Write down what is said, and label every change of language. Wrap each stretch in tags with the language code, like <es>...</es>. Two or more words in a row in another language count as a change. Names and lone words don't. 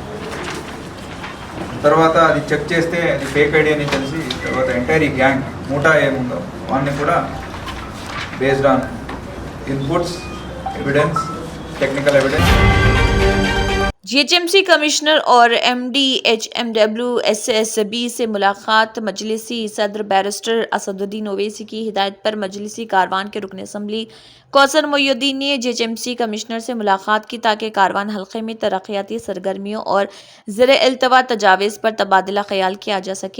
<te>తర్వాత అది చెక్ చేస్తే అది</te> <en>fake ID</en> <te>అని తెలిసి తర్వాత ఎంటైర్ ఈ గ్యాంగ్ మూటా ఏముందో వాడిని కూడా</te> <en>based on inputs, evidence, technical evidence.</en> <ur>GHMC کمشنر اور MDHMWSSB سے ملاقات۔ مجلسی صدر بیرسٹر اسد الدین اویسی کی ہدایت پر مجلسی کاروان کے رکن اسمبلی کوثر محی الدین نے GHMC کمشنر سے ملاقات کی تاکہ کاروان حلقے میں ترقیاتی سرگرمیوں اور زیر التوا تجاویز پر تبادلہ خیال کیا جا سکے۔</ur>